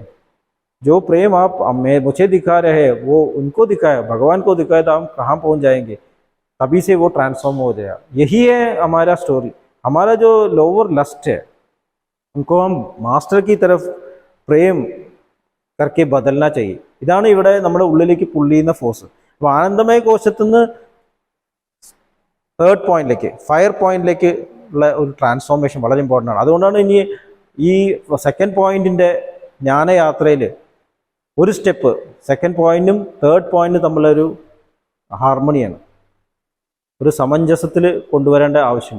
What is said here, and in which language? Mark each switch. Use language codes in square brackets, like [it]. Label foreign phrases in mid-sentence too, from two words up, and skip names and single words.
[hi] जो प्रेम आप मुझे दिखा रहे हैं वो उनको दिखाया, भगवान को दिखाया, तो हम कहाँ पहुँच जाएंगे? तभी से वो ट्रांसफॉर्म हो गया. यही है हमारा स्टोरी. हमारा जो [en] lower lust [hi] है उनको हम मास्टर की तरफ प्रेम करके बदलना चाहिए. [ml] ഇതാണ് ഇവിടെ നമ്മുടെ ഉള്ളിലേക്ക് പുള്ളി ചെയ്യുന്ന ഫോഴ്സ്. അപ്പോൾ ആനന്ദമയ കോശത്തു നിന്ന് തേർഡ് പോയിന്റിലേക്ക്, ഫയർ പോയിന്റിലേക്ക് ഉള്ള ഒരു ട്രാൻസ്ഫോർമേഷൻ വളരെ ഇമ്പോർട്ടൻ്റ് ആണ്. അതുകൊണ്ടാണ് ഇനി ഈ സെക്കൻഡ് പോയിന്റിൻ്റെ ജ്ഞാനയാത്രയിൽ ഒരു സ്റ്റെപ്പ് സെക്കൻഡ് പോയിന്റും തേർഡ് പോയിന്റും തമ്മിലൊരു ഹാർമണിയാണ്, ഒരു സമഞ്ജസത്തിൽ കൊണ്ടുവരേണ്ട ആവശ്യമുണ്ട്.